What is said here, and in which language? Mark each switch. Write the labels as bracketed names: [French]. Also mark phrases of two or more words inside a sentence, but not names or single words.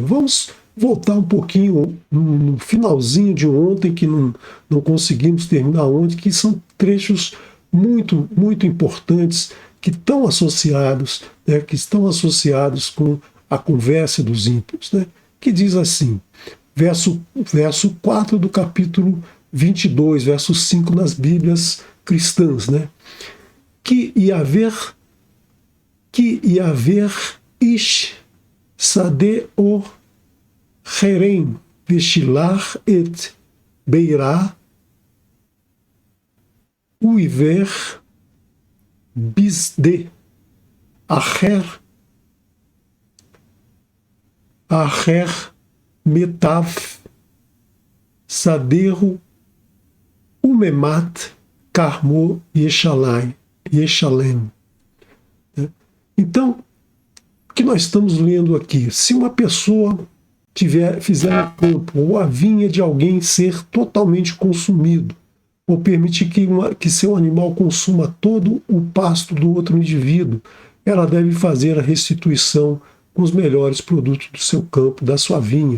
[Portuguese] Vamos voltar um pouquinho no finalzinho de ontem, que não conseguimos terminar ontem, que são trechos muito, muito importantes que estão associados, né, com a conversa dos ímpios, né, que diz assim, verso 4 do capítulo 22, verso 5 nas Bíblias cristãs, né, que [Hebrew] יבער איש שדה או כרם ושלח את בעירה ובער בשדה אחר מיטב שדהו ומיטב כרמו ישלם. [Portuguese] Então, o que nós estamos lendo aqui? Se uma pessoa fizer no campo ou a vinha de alguém ser totalmente consumido, ou permitir que seu animal consuma todo o pasto do outro indivíduo, ela deve fazer a restituição com os melhores produtos do seu campo, da sua vinha.